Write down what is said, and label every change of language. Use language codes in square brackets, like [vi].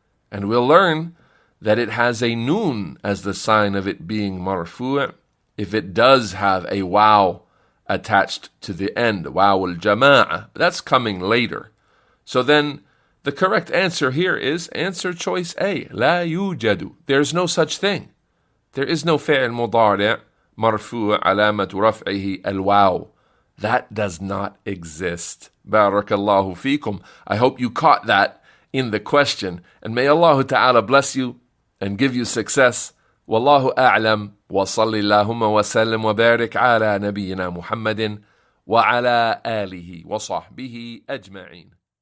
[en] And we'll learn that it has a noon as the sign of it being marfu' if it does have a waw attached to the end, waw al-jama'ah. That's coming later. So then, the correct answer here is answer choice A, [ar] لا يوجد. [en] There's no such thing. There is no [ar] فعل مضارع مرفوع علامة رفعه الواو. [en] That does not exist. [ar] بارك الله فيكم. [en] I hope you caught that in the question. And may Allah Ta'ala bless you and give you success. [ar] والله أعلم وصل اللهم وسلم وبارك على نبينا محمد وعلى آله وصحبه أجمعين.